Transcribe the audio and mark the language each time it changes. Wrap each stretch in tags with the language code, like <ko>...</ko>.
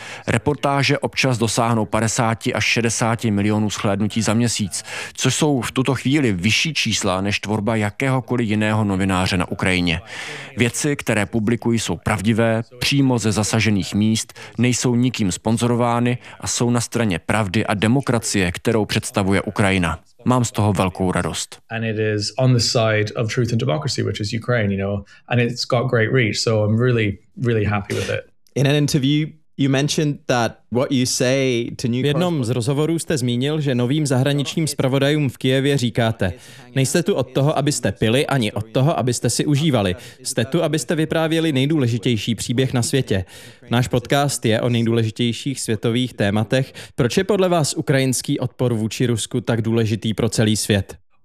<cs>Reportáže občas dosáhnou 50 až 60 milionů shlédnutí za měsíc, což jsou v tuto chvíli vyšší čísla než tvorba jakéhokoliv jiného novináře na Ukrajině. Věci, které publikují, jsou pravdivé, přímo ze zasažených míst, nejsou nikým sponzorovány a jsou na straně pravdy a demokracie, kterou představuje Ukrajina. Mám z toho velkou radost.</cs> <en>And it is on the side of truth and democracy, which is Ukraine, you know, and it's got great reach, so I'm really, really happy with it. In an interview, you mentioned that what you say to new...</en> <cs>V jednom z rozhovorů jste zmínil, že novým zahraničním zpravodajům v Kyjevě říkáte, nejste tu od toho, abyste pili, ani od toho, abyste si užívali. Jste tu, abyste vyprávěli nejdůležitější příběh na světě. Náš podcast je o nejdůležitějších světových tématech. Proč je podle vás ukrajinský odpor vůči Rusku tak důležitý pro celý svět?</cs>